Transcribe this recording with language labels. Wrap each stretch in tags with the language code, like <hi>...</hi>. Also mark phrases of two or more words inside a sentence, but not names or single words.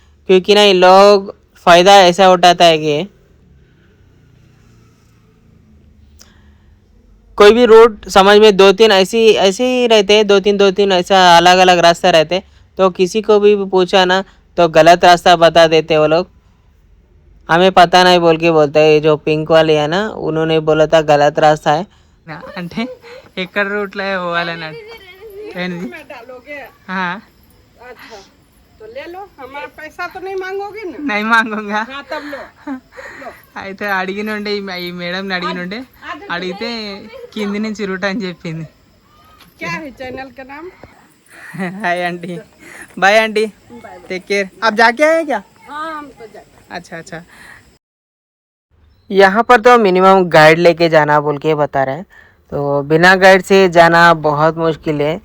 <hi>क्योंकि ना ये लोग फ़ायदा ऐसा उठाता है कि कोई भी रोड समझ में दो तीन ऐसी ऐसे ही रहते हैं, दो तीन ऐसा अलग अलग रास्ता रहते। तो किसी को भी पूछा ना तो गलत रास्ता बता देते वो लोग। हमें पता नहीं बोल के बोलते हैं। जो पिंक वाले है ना, उन्होंने बोला था गलत रास्ता है</hi> <te>అంటే ఎక్కడ రూట్లో పోవాలన్నాడు</te> <hi>हाँ। अच्छा तो ले लो, हमारा पैसा तो नहीं मांगोगे ना? नहीं मांगूंगा। हाँ तब लो।</hi> <te>అయితే అడిగినుండే ఈ మేడం అడిగినుండే, అడిగితే కింది నుంచి రూట్ అని చెప్పింది।</te> <hi>क्या है चैनल का नाम?</hi> <en>Hi aunty, bye aunty, take care.</en> <hi>आप जाके आए क्या? हाँ हम तो जाए। अच्छा अच्छा। यहाँ पर तो मिनिमम गाइड लेके जाना बोल के बता रहे हैं। तो बिना गाइड से जाना बहुत मुश्किल है।</hi>